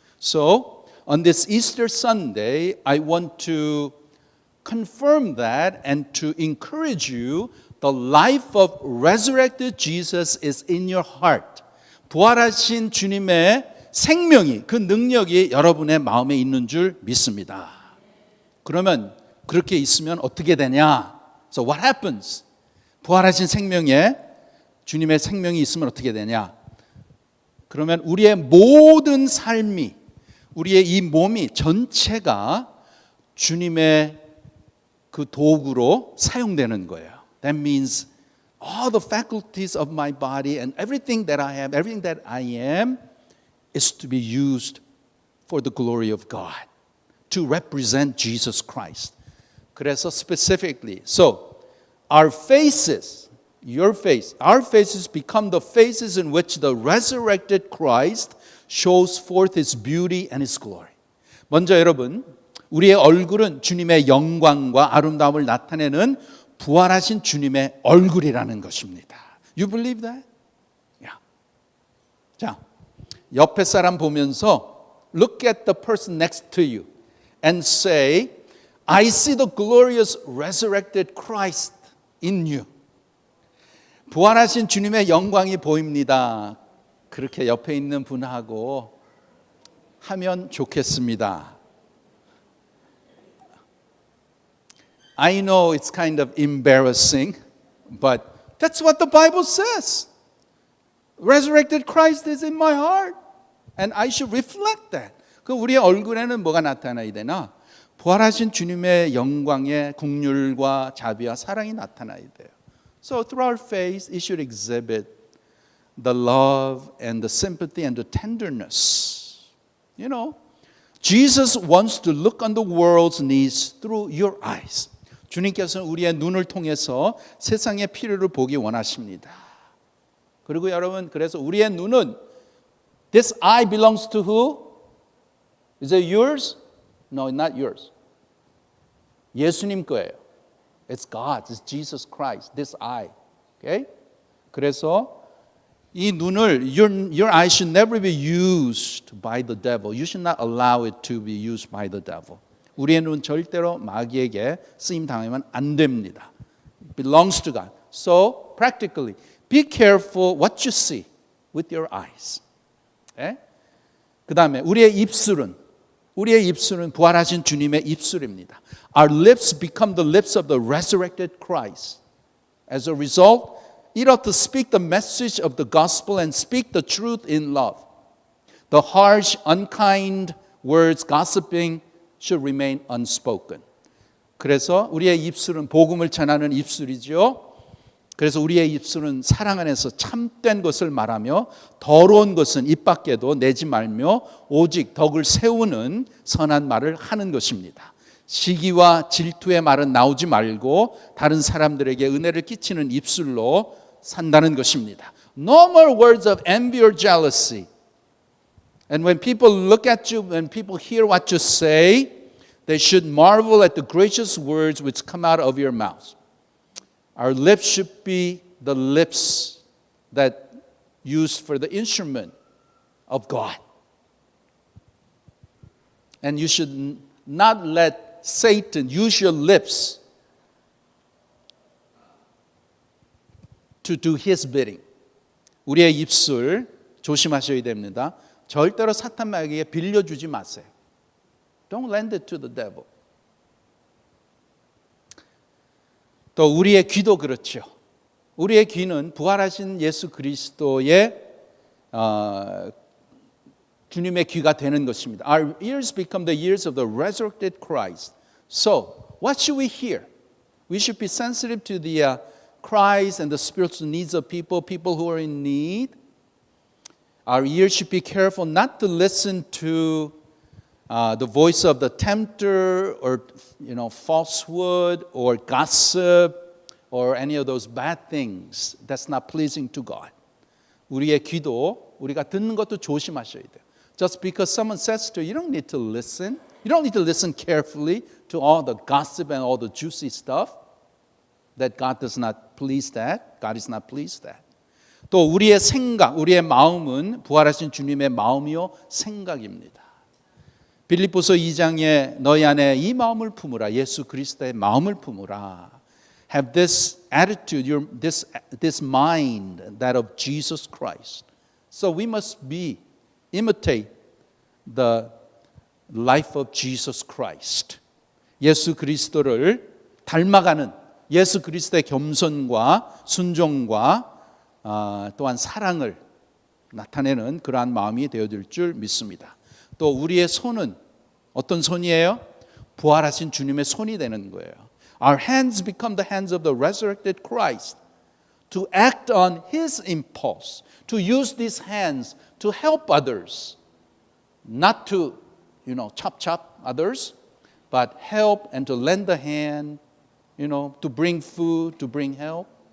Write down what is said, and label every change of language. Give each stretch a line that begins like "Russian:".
English: So, on this Easter Sunday, I want to confirm that and to encourage you. The life of resurrected Jesus is in your heart.
Korean: 부활하신 주님의 생명이, 그 능력이 여러분의 마음에 있는 줄 믿습니다. 그러면 그렇게 있으면 어떻게 되냐?
English: So what happens?
Korean: 부활하신 생명에 주님의 생명이 있으면 어떻게 되냐? 그러면 우리의 모든 삶이, 우리의 이 몸이 전체가 주님의 그 도구로 사용되는 거예요.
English: That means all the faculties of my body and everything that I have, everything that I am is to be used for the glory of God, to represent Jesus Christ.
Korean: 그래서
English: specifically, so our faces, your face, our faces become the faces in which the resurrected Christ shows forth His beauty and His glory.
Korean: 먼저 여러분, 우리의 얼굴은 주님의 영광과 아름다움을 나타내는 부활하신 주님의 얼굴이라는 것입니다.
English: You believe that? Yeah.
Korean: 자, 옆에 사람 보면서
English: look at the person next to you and say, I see the glorious resurrected Christ in you.
Korean: 부활하신 주님의 영광이 보입니다. 그렇게 옆에 있는 분하고 하면 좋겠습니다.
English: I know it's kind of embarrassing, but that's what the Bible says. Resurrected Christ is in my heart, and I should reflect that.
Korean: 그 우리의 얼굴에는 뭐가 나타나야 되나? 부활하신 주님의 영광의 긍휼과 자비와 사랑이 나타나야 돼요.
English: So through our face, it should exhibit the love and the sympathy and the tenderness. You know, Jesus wants to look on the world's needs through your eyes.
Korean: 주님께서는 우리의 눈을 통해서 세상의 필요를 보기 원하십니다. 그리고 여러분, 그래서 우리의 눈은
English: this eye belongs to who? Is it yours? No, not yours.
Korean: 예수님 거예요.
English: It's God, it's Jesus Christ, this eye. Okay?
Korean: 그래서 이 눈을,
English: your eye should never be used by the devil. You should not allow it to be used by the devil.
Korean: 우리의 눈은 절대로 마귀에게 쓰임 당하면 안 됩니다.
English: It belongs to God. So, practically, be careful what you see with your eyes.
Korean: 예? 그 다음에 우리의 입술은 부활하신 주님의 입술입니다.
English: Our lips become the lips of the resurrected Christ. As a result, it ought to speak the message of the gospel and speak the truth in love. The harsh, unkind words, gossiping, should remain unspoken.
Korean: 그래서 우리의 입술은 복음을 전하는 입술이죠. 그래서 우리의 입술은 사랑 안에서 참된 것을 말하며 더러운 것은 입 밖에도 내지 말며 오직 덕을 세우는 선한 말을 하는 것입니다. 시기와 질투의 말은 나오지 말고 다른 사람들에게 은혜를 끼치는 입술로 산다는 것입니다.
English: No more words of envy or jealousy. And when people look at you, when people hear what you say, they should marvel at the gracious words which come out of your mouth. Our lips should be the lips that used for the instrument of God. And you should not let Satan use your lips to do his bidding.
Korean: 우리의 입술 조심하셔야 됩니다. 절대로 사탄 마귀에게 빌려주지 마세요.
English: Don't lend it to the devil.
Korean: 또 우리의 귀도 그렇죠. 우리의 귀는 부활하신 예수 그리스도의 주님의 귀가 되는 것입니다.
English: Our ears become the ears of the resurrected Christ. So, What should we hear? We should be sensitive to the cries and the spiritual needs of people who are in need. Our ears should be careful not to listen to the voice of the tempter or falsehood or gossip or any of those bad things. That's not pleasing to God.
Korean: 우리의 귀도 우리가 듣는 것도 조심하셔야 돼요.
English: Just because someone says to you, you don't need to listen. You don't need to listen carefully to all the gossip and all the juicy stuff. That God does not please that. God is not pleased that.
Korean: 또 우리의 생각, 우리의 마음은 부활하신 주님의 마음이요 생각입니다. 빌립보서 2장에 너희 안에 이 마음을 품으라. 예수 그리스도의 마음을 품으라.
English: Have this attitude, this mind, that of Jesus Christ. So we must imitate the life of Jesus Christ.
Korean: 예수 그리스도를 닮아가는 예수 그리스도의 겸손과 순종과 또한 사랑을 나타내는 그러한 마음이 되어질 줄 믿습니다. 또 우리의 손은 어떤 손이에요? 부활하신 주님의 손이 되는 거예요.
English: Our hands become the hands of the resurrected Christ to act on His impulse, to use these hands to help others, not to, chop others, but help and to lend a hand, to bring food, to bring help.